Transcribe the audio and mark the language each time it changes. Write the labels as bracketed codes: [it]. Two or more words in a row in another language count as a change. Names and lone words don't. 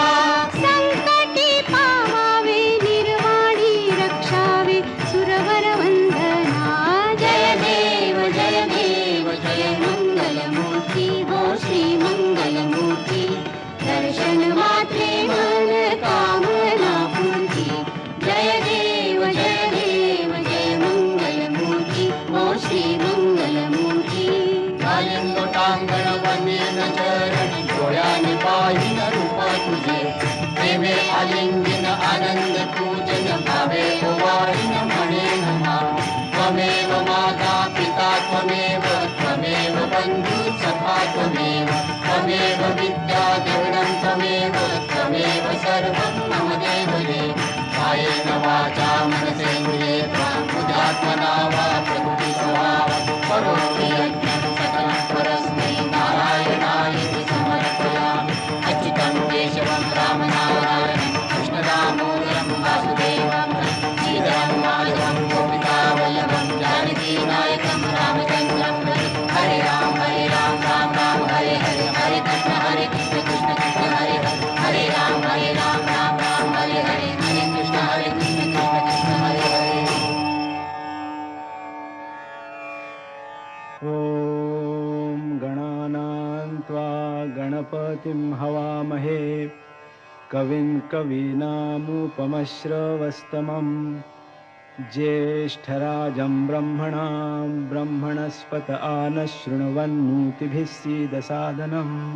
[mr] संकटी पावावे निर्वाणी रक्षावे सुरवर वंदना जय देव जय मंगल मूर्ती हो श्री मंगल मूर्ती दर्शन मात्रे मन कामना पूर्ती जय देव जय मंगल मूर्ती हो श्री मंगल मूर्ती कालिंदोटांगण वनेन चरण डोळ्याने पाहिन रूप तुझे प्रेमे आलिंगन आनंद पूजन भावे ओवाळीन म्हणेन नाम [sa] त्वमेव माता पिता त्वमेव बंधु सखा त्वमेव विद्या देवनं त्वमेव सर्वं मम देवदेव कायेन वाचा मनसेन्द्रिये बुद्ध्यात्मना वा प्रकृति स्वभाव करोमि यज्ञं सकलं परस्मै नारायणायेति समर्पयामि अच्युतं केशवं रामनारायणं कृष्णदामोदरं वासुदेवं श्रीधरं माधवं गोपिकावल्लभं जानकीनायकं रामचन्द्रं हरे राम राम राम हरे हरे हरे कृष्ण कृष्ण कृष्ण हरे हरे हरे राम राम राम हरे हरे हरे कृष्ण कृष्ण हरे हरे ॐ गणानां त्वा गणपतिं हवामहे कविं कवीनामुपमश्रवस्तमं ज्येष्ठराजं ब्रह्मणां ब्रह्मणस्पत आनशृण्वन्नोतिभिः सीदसादनम्